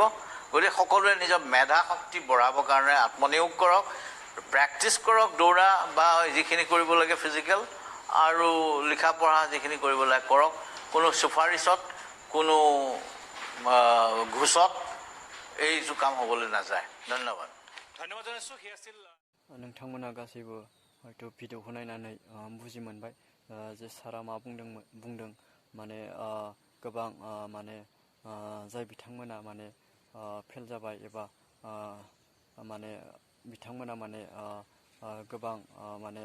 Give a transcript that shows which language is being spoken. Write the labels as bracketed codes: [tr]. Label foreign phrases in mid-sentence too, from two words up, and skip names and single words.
[as] গতিকে সকলোৱে নিজৰ মেধা শক্তি বঢ়াবৰ কাৰণে আত্মনিয়োগ কৰক, প্ৰেক্টিছ কৰক, দৌৰা বা যিখিনি কৰিব লাগে ফিজিকেল আৰু লিখা পঢ়া যিখিনি কৰিব লাগে কৰক। কোনো চুফাৰিচত, কোনো ঘোষত এইটো কাম হ'বলৈ নাযায়। ধন্যবাদ। ধন্যবাদ জনাইছোঁ। সেই আছিল [brx] नोंथांमोना गासैबो हयथ' भिडिअखौ नायनानै बुजि मोनबाय जे सारा मा बुंदों। माने गोबां माने जाय बिथांमोना माने फेल जाबाय एबा माने बिथांमोना माने गोबां माने